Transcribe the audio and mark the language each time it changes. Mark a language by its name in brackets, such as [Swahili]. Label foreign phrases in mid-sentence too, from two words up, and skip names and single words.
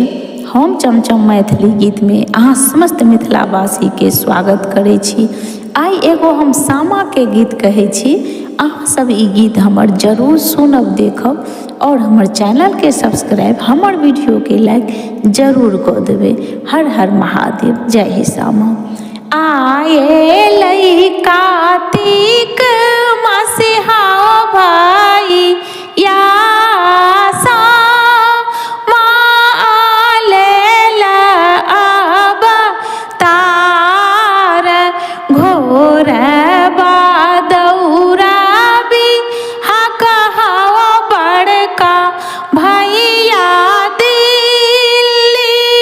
[Maithili] हम चमचम मैथिली गीत में अहाँ समस्त मिथिलावासी के स्वागत करै छी। आई एगो हम सामा के गीत कहै छी। अहाँ सब ई गीत हमर जरूर सुनब, देखब और हमर चैनल के सब्सक्राइब, हमर वीडियो के लाइक जरूर कऽ देबै। हर हर महादेव, जय हे सामा। आए लई कार्तिक मसीहा भाई या घोर बादौरा भी हकहावा बड़का भैया दिल्ली